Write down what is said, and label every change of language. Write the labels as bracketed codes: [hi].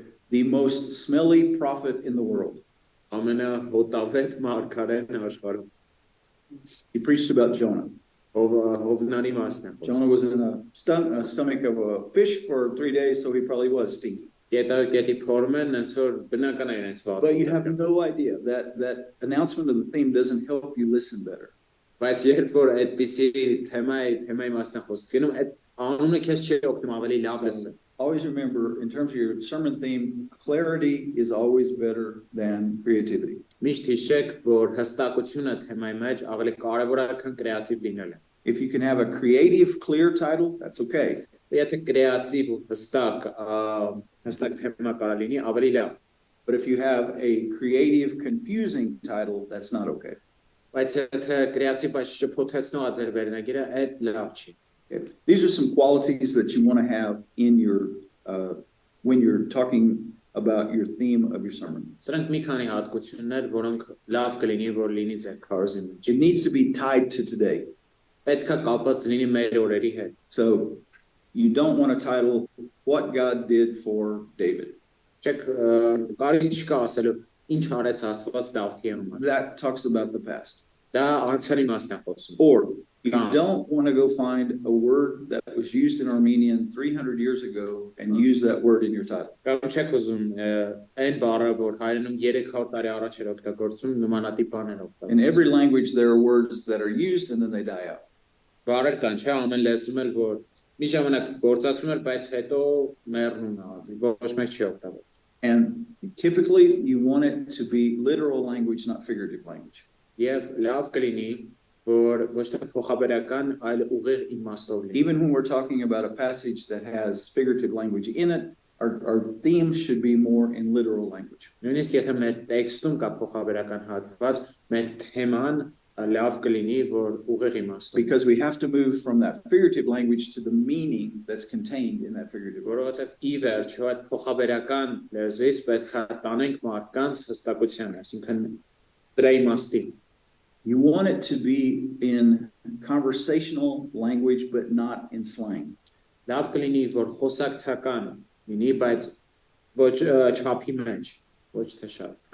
[en] The most smelly prophet in the world. He preached about Jonah. [hy] Հովնանի մասն է խոսում։ [en] Jonah was in a stomach of a fish for 3 days, so he probably was stinky. [hy] Գետի փորմեն ոնց որ բնական է իրենց [en] But you have [hy] վազում։ [en] no idea that announcement of the theme doesn't help you listen better. [hy] Բայց երբ որ այդպիսի թեմայի մասն է խոսք գնում, այդ անունը քեզ չի օգնում ավելի լավ լսել։ [en] Always remember, in terms of your sermon theme, clarity is always better than creativity. [hy] Միշտ հիշեք, որ հստակությունը թեմայի մեջ ավելի կարևոր է, քան կրեատիվ լինելը։ [en] If you can have a creative, clear title, that's okay. [hy] Եթե կրեատիվ ու հստակ թեմա կարա լինի, ավելի լավ։ [en] But if you have a creative, confusing title, that's not okay. [hy] Բայց եթե կրեատիվ բայց շփոթեցնող է ձեր վերնագիրը, այդ լավ չի։ [en] Okay. These are some qualities that you want to have in your when you're talking about your theme of your sermon. [hy] Սրանք մի քանի հատկություններ, որոնք լավ կլինի, որ լինի ձեր քարոզի մեջ։ [en] It needs to be tied to today. [hy] Պետք է կապված լինի մեր օրերի հետ։ [en] So you don't want a title, What God Did for David. [hy] Չեք կարելի չկա ասելու ինչ արեց Աստված Դավթի համար։ [en] That talks about the past. [hy] Դա անցյալի մասն է խոսում։ [en] Or you don't want to go find a word that was used in Armenian 300 years ago and use that word in your title. [hy] Կամ չեք ուզում այն բառը, որ հայերենում 300 տարի առաջ էր օգտագործում, նմանատիպ բաներ օգտագործում։ [en] In every language there are words that are used and then they die out. [hy] Բառեր կան, չէ՞, ամեն լեզվում էլ որ մի ժամանակ գործածվում էր, բայց հետո մեռնում է, ոչ մեկ չի օգտագործում։ [en] And typically you want it to be literal language, not figurative language. [hy] Եվ լավ կլինի, որ ոչ թե փոխաբերական, այլ ուղիղ իմաստով լինի։ [en] Even when we're talking about a passage that has figurative language in it, our theme should be more in literal language. [hy] Նույնիսկ եթե մեր տեքստում կա փոխաբերական հատված, մեր թեման լավ կլինի, որ ուղիղ իմաստով։ [en] Because we have to move from that figurative language to the meaning that's contained in that figurative language. [hy] Որովհետև ի վերջո այդ փոխաբերական լեզվից պետք է տանենք մարդկանց հստակության, այսինքն դրա իմաստի։ [en] You want it to be in conversational language, but not in slang. [hy] Լավ կլինի, որ խոսակցական լինի, բայց ոչ չափի մեջ, ոչ թե շատ։